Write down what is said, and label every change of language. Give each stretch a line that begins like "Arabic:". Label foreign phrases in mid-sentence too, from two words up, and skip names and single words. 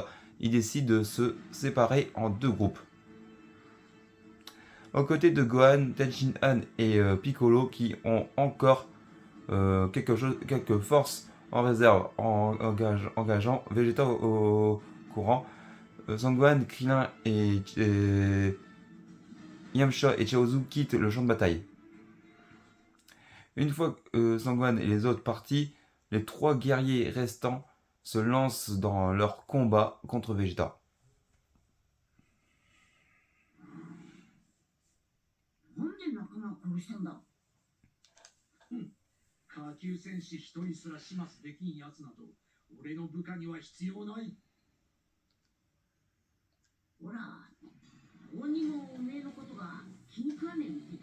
French: Ils décident de se séparer en deux groupes. Aux côtés de Gohan, Tenshinhan et Piccolo qui ont encore quelques forces en réserve engageant Vegeta au courant. Sangohan, Krillin et Yamcha et Chaozu quittent le champ de bataille. Une fois Sangohan et les autres partis, les trois guerriers restants se lancent dans leur combat contre Vegeta.
Japanese: なんで仲間を殺したんだ。下級戦士一人すら始末できんやつなど俺の部下には必要ない。ほら、鬼もおめえのことが気に食わねえみてえだ。